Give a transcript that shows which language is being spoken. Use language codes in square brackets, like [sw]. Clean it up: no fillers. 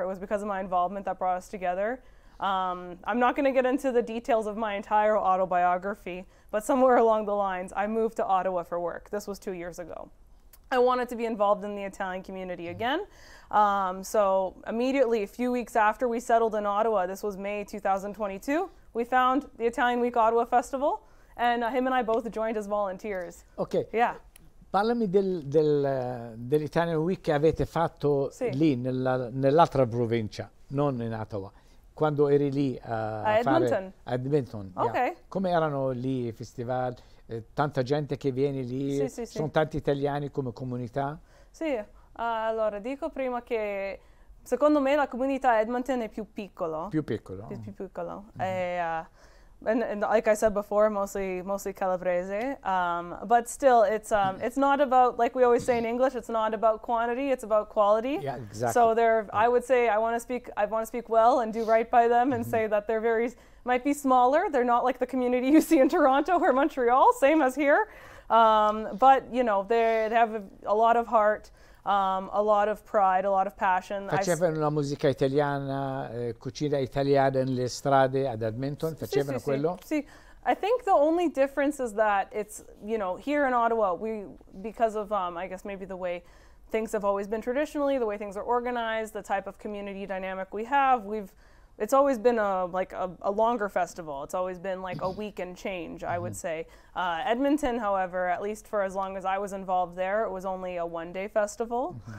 [en] It was because of my involvement that brought us together. I'm not going to get into the details of my entire autobiography, but somewhere along the lines, I moved to Ottawa for work. This was 2 years ago. I wanted to be involved in the Italian community again. So immediately, a few weeks after we settled in Ottawa, this was May 2022, we found the Italian Week Ottawa Festival, and him and I both joined as volunteers. Ok. Yeah. [it] Parlami dell'Italian Week che avete fatto lì, nell'altra provincia, non in Ottawa. Quando eri lì a Edmonton. A Edmonton. Ok. [en] Yeah. [it] Come erano lì i festival? Tanta gente che viene lì, sono tanti italiani come comunità? Sì, allora dico prima che secondo me la comunità Edmonton è più piccolo. Più piccolo. Più piccolo. [en] And like I said before, mostly Calabrese. But still, it's not about, like we always say in English, it's not about quantity, it's about quality. Yeah, exactly. So I would say I want to speak well and do right by them and say that they're might be smaller. They're not like the community you see in Toronto or Montreal, same as here. But you know, they have a lot of heart. A lot of pride, a lot of passion. [it] Facevano la musica italiana, cucina italiana nelle strade ad Edmonton? Facevano quello? Sì. [en] I think the only difference is that it's, you know, here in Ottawa, because of, I guess maybe the way things have always been traditionally, the way things are organized, the type of community dynamic we have, it's always been a longer festival. It's always been like a week and change, I would say. Edmonton, however, at least for as long as I was involved there, it was only a one-day festival.